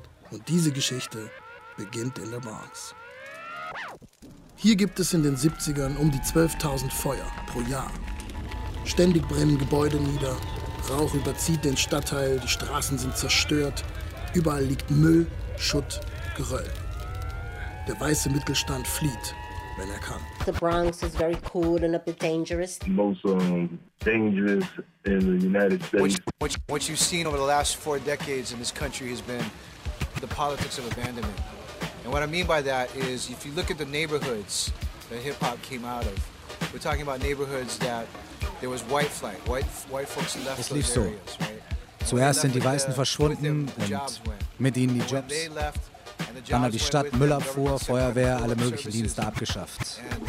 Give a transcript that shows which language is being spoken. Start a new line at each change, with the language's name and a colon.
German: Und diese Geschichte beginnt in der Bronx. Hier gibt es in den 70ern um die 12.000 Feuer pro Jahr. Ständig brennen Gebäude nieder, Rauch überzieht den Stadtteil, die Straßen sind zerstört, überall liegt Müll, Schutt, Geröll. Der weiße Mittelstand flieht, wenn kann.
English: The Bronx is very cool and a bit dangerous. Most dangerous in the United States. What you've seen over the last four decades in this country has been the politics of abandonment. And what I mean by that is, if you look at the neighborhoods that hip hop came out of, we're talking about neighborhoods that there was white flight, white folks left those areas, right?
German: Zuerst sind die Weißen verschwunden und mit ihnen die Jobs. Dann hat die Stadt Müllabfuhr, Feuerwehr, alle möglichen Dienste abgeschafft.